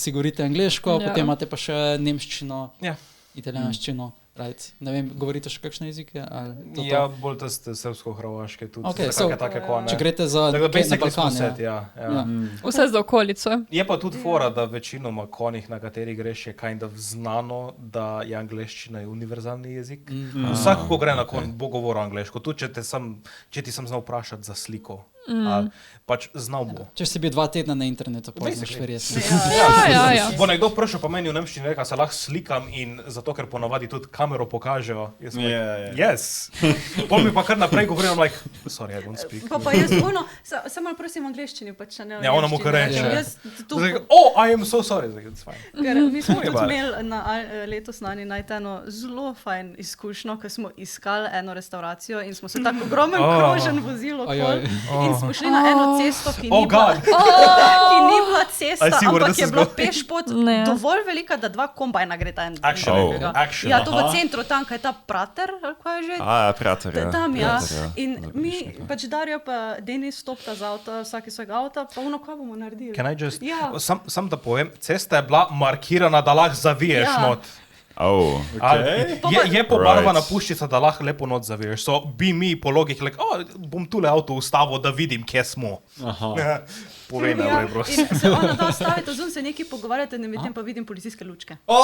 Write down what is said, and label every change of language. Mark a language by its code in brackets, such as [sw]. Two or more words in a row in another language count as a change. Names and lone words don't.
[sl] Vsi govorite angleško, potem imate pa še nemščino, italijanščino. [en] Right. [sl] Ne vem, govorite še kakšne jezike? Ja, bolj te srbsko-hrvaške tudi. Okay, Če greste za Balkan, Vse za okolico. Je pa tudi fora, da večinoma konih, na kateri greš, je [en] kind of [sl] znano, da je angleščina univerzalni jezik. Vsak, ko gre na kon, bo govoril angleško. Tudi, če ti sem znal vprašati za sliko. Pač znal bo. Če si bil 2 tedna na internetu, poznaš verjetno. Ja. Bo nekdo vprašal pa meni v nemščini, reka, se lahko slikam in zato, ker ponavadi tudi kamero pokažejo. Yes. Pol mi pa kar naprej govorim, [en] like, sorry, I don't speak. [sl] Pa jaz samo prosim angleščini, pač ne. Ja, ona mu kar reče. [en] I am so sorry, it's fine. [sl] Mi smo tudi imeli letos na Night eno zelo fajn izkušnjo, ko smo iskali eno restauracijo in smo se tako ogromen krožen vozili okoli. In smo šli na eno cesto, ki ni bila cesta, ampak je bila pešpot dovolj velika, da 2 kombajna gre ta en. Ja, to v centru, tam, kaj je ta Prater, ali kaj je že? Prater, ja. Tam, ja. In mi, pač Darjo pa Denis stopta z avta, vsaki svojega avta, pa kaj bomo naredili? [en] Can I just, [sl] sam da povem, cesta je bila markirana, da lahko zaviješ not. Je pobarvana puščica, da lahko lepo not zaviješ. So bi mi po logiki, bom tule avto ustavil, da vidim, kje smo. Povej naprej, prosim. In se ona da stavite, zun se nekaj pogovarjate, ne medtem pa vidim policijske lučke.